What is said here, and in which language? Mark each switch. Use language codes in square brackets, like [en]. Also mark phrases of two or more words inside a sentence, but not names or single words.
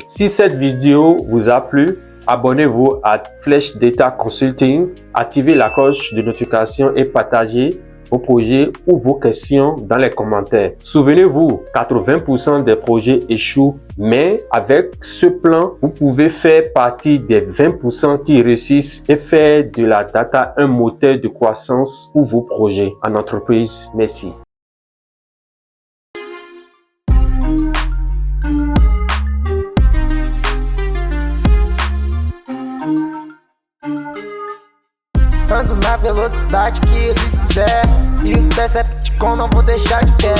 [fr] Si cette vidéo vous a plu, abonnez-vous à Flèche Data Consulting, activez la cloche de notification et partagez vos projets ou vos questions dans les commentaires. Souvenez-vous, 80% des projets échouent, mais avec ce plan, vous pouvez faire partie des 20% qui réussissent et faire de la data un moteur de croissance pour vos projets en entreprise. Merci. [pt] Ando na velocidade que eles quiser, e os Decepticons não vou deixar de pé.